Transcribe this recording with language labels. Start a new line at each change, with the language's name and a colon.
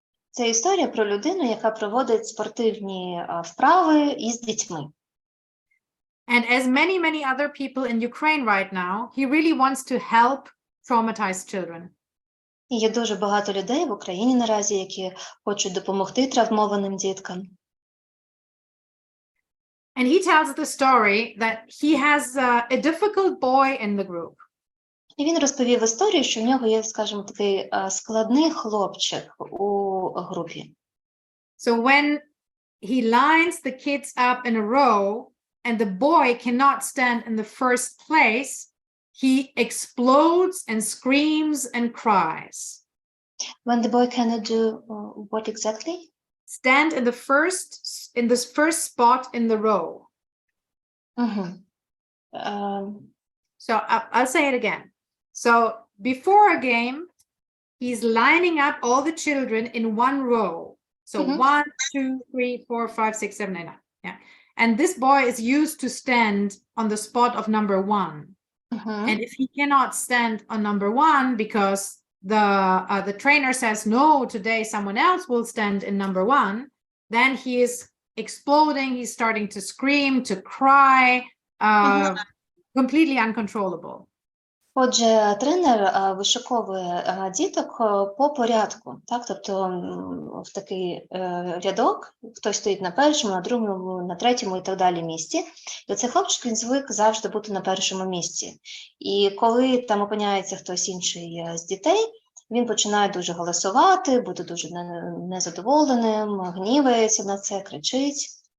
Ukrainian: Це історія про людину, яка проводить спортивні вправи із дітьми.
English: And as many other people in Ukraine right now, he really wants to help traumatized children.
Ukrainian: І є дуже багато людей в Україні наразі, які хочуть допомогти травмованим діткам.
English: And he tells the story that he has a difficult boy in the group.
Ukrainian: І він розповів історію, що в нього є, скажімо, такий складний хлопчик у групі.
English: So when he lines the kids up in a row and the boy cannot stand in the first place, he explodes and screams and cries. When the boy cannot do what exactly? Stand in this first spot in the row. So I'll say it again. So before a game, he's lining up all the children in one row. So 1, 2, 3, 4, 5, 6, 7, 8, 9. Yeah. And this boy is used to stand on the spot of number 1. And if he cannot stand on number 1 because the trainer says, no, today someone else will stand in number 1, then he is exploding. He's starting to scream, to cry, completely uncontrollable.
Ukrainian: Отже, тренер вишуковує діток по порядку, так? Тобто в такий рядок, хтось стоїть на першому, на другому, на третьому і так далі місці. І цей хлопчик, він звик завжди бути на першому місці. І коли там опиняється хтось інший з дітей, він починає дуже голосувати, бути дуже незадоволеним, гнівається на це, кричить.